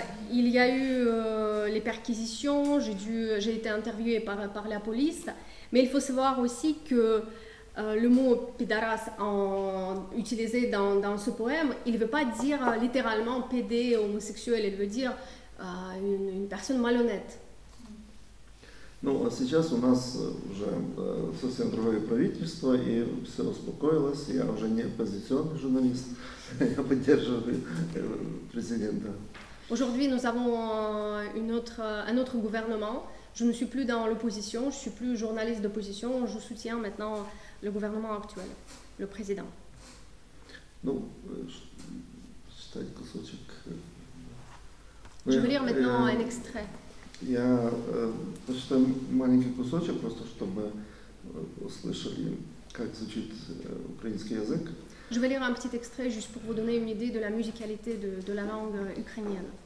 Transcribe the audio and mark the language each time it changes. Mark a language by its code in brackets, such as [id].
[fr] Il y a eu les perquisitions, j'ai été interviewée par la police, mais il faut savoir aussi que le mot pédaras utilisé dans ce poème, il ne veut pas dire littéralement pédé, homosexuel, il veut dire une personne malhonnête. [ru] Ну, а сейчас у нас уже совсем другое правительство, и все успокоилось, я уже не оппозиционный журналист, я поддерживаю президента. [fr] Aujourd'hui, nous avons un autre gouvernement. Je ne suis plus dans l'opposition, je ne suis plus journaliste d'opposition, je soutiens maintenant le gouvernement actuel, le président. [ru] Ну, читать кусочек. [fr] Je vais lire maintenant un extrait. [ru] Я прочитаю маленький кусочек, просто чтобы услышали, как звучит украинский язык. [fr] Je vais lire un petit extrait juste pour vous donner une idée de la musicalité de la langue ukrainienne.